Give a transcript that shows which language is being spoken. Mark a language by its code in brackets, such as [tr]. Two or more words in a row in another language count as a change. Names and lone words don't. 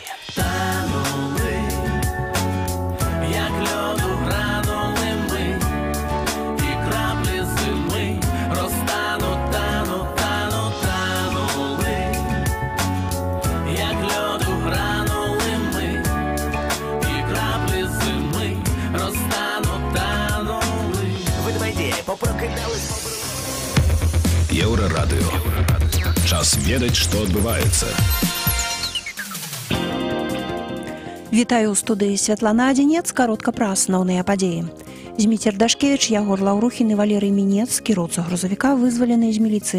[uk] Танули, як льоду гранули ми, і краплі зими розтануть, танули, як льоду гранули ми, і краплі зими розтануть, танули. Ведмеді попрокидались. [be] Еўрарадыё. Час ведаць, што адбываецца. Вітаю ў студыі Святлана Адзінец, каротка пра асноўныя падзеі. Зміцер Дашкевіч, Ягор Лаўрухін і Валерый Мінец, кіроўца грузавіка, вызвалены з міліцыі.